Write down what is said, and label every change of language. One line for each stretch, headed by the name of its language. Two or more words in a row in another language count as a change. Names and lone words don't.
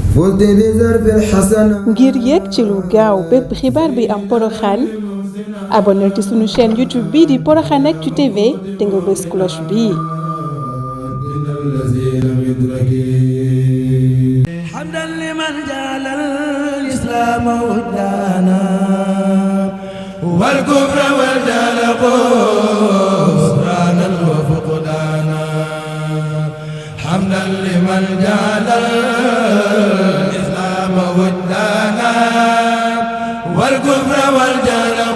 Wolof: ngir yéeg ci lu gaaw bépp xibaar bi am Porokhane abonneel ci sunu chaîne YouTube bii di Porokhane Actu TV te nga bës cloche bii.
Arabic: حمدا لمن جعل الإسلام ودانا والكفر والجهل خسرانا وفقدانا حمدا لمن جعل الإسلام ودانا والكفر والجهل